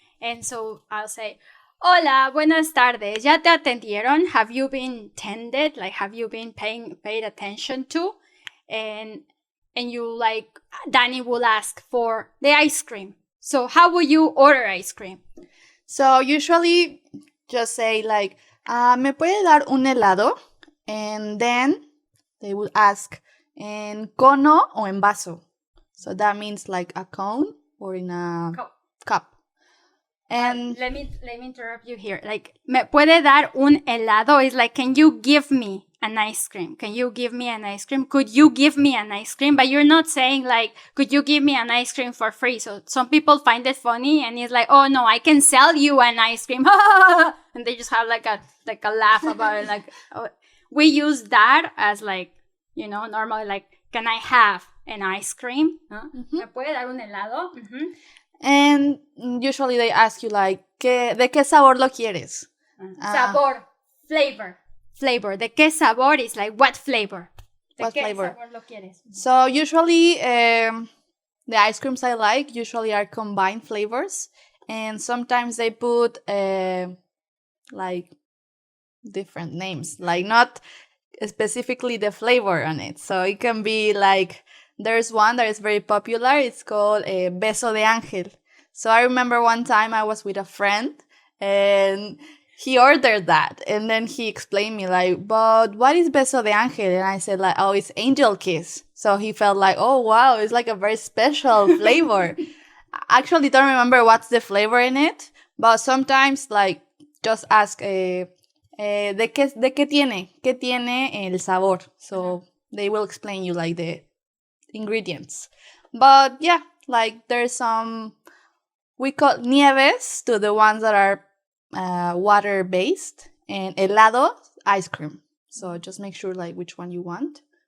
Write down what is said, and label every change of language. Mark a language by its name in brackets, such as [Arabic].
[English] And so I'll say, [Spanish] hola, buenas tardes. ¿Ya te atendieron? [English] Have you been tended? Like, have you been paid attention to? And you like, Dani will ask for the ice cream. So how will you order ice cream? So usually just say like, [Spanish] ¿me puede dar un helado? [English] And then they will ask, [Spanish] en cono o en vaso. [English] So that means like a cone or in a cup. And let me interrupt you here. Like, [Spanish] ¿me puede dar un helado? [English] Is like, can you give me an ice cream? Can you give me an ice cream? Could you give me an ice cream? But you're not saying like, could you give me an ice cream for free? So some people find it funny and it's like, oh no, I can sell you an ice cream. And they just have like a laugh about it. Like, oh, we use that as like, you know, normally like, can I have an ice cream? [Spanish] ¿No? ¿Me puede dar un helado? [English] And usually they ask you like, [Spanish] ¿de qué sabor lo quieres? [English] Sabor, flavor. [Spanish] ¿De qué sabor [English] is like what flavor? [Spanish] ¿De qué sabor lo quieres? [English] So usually the ice creams I like usually are combined flavors, and sometimes they put like different names, like not specifically the flavor on it. So it can be like, there's one that is very popular. It's called Beso de Ángel. So I remember one time I was with a friend and he ordered that. And then he explained me like, but what is Beso de Ángel? And I said like, oh, it's angel kiss. So he felt like, oh, wow, it's like a very special flavor. I actually don't remember what's the flavor in it. But sometimes like just ask, [Spanish] ¿de qué tiene? ¿Qué tiene el sabor? [English] So they will explain you like the ingredients. But yeah, like there's some, we call nieves to the ones that are water based, and helado, ice cream. So just make sure like which one you want.